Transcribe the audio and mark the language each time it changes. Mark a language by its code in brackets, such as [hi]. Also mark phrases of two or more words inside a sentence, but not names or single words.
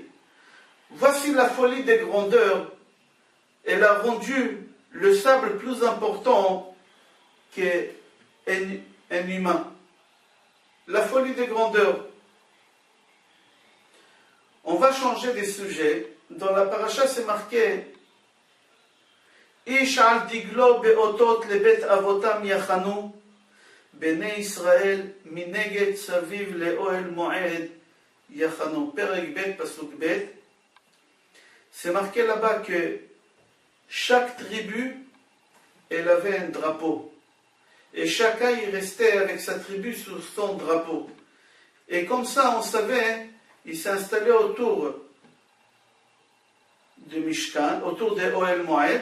[fr] Voici la folie des grandeurs. Elle a rendu le sable plus important qu'un humain. La folie des grandeurs. On va changer des sujets. Dans la paracha, c'est marqué [he] איש על דגלו באתת לבית אבתם יחנו בני ישראל מנגד סביב לאוהל מועד יחנו. פרק ב' פסוק ב'. [fr] C'est marqué là-bas que chaque tribu, elle avait un drapeau. Et chacun y restait avec sa tribu sous son drapeau. Et comme ça, on savait, il s'installait autour du Mishkan, autour des [he] אוהל מועד.